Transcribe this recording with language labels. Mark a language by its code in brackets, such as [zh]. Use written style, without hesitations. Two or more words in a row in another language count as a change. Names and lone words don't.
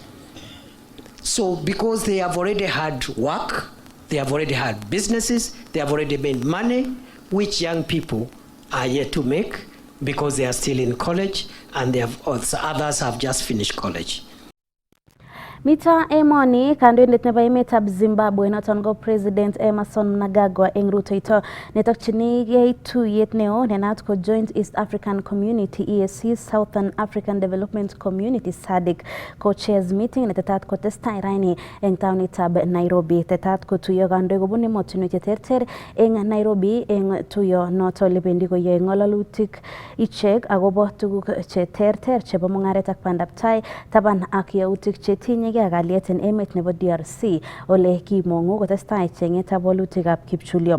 [en] So because they have already had work, they have already had businesses, they have already made money, which young people are yet to make because they are still in college, and others have just finished college. [kln] Mita emoni kandoindet nebo emetab Zimbabwe noton go President Emerson Mnangagwa eng rutoito netokchinigei tuyet neo nenat ko Joint East African Community EAC Southern African Development Community SADC ko [en] chairs meeting [kln] netetat kotestai raini eng taonitab Nairobi. Tetat kotuyo kandoik kobun emotinwek cheterter eng Nairobi eng tuyo noto lebendi koyoe ng'alalutik ichek akobo tuguk cheterter chebo mung'aret ak bandaptai taban ak yautik chetinye kalyet en emet nebo DRC ole kimong'u kotestai cheng'etab walutikab kipchulyo.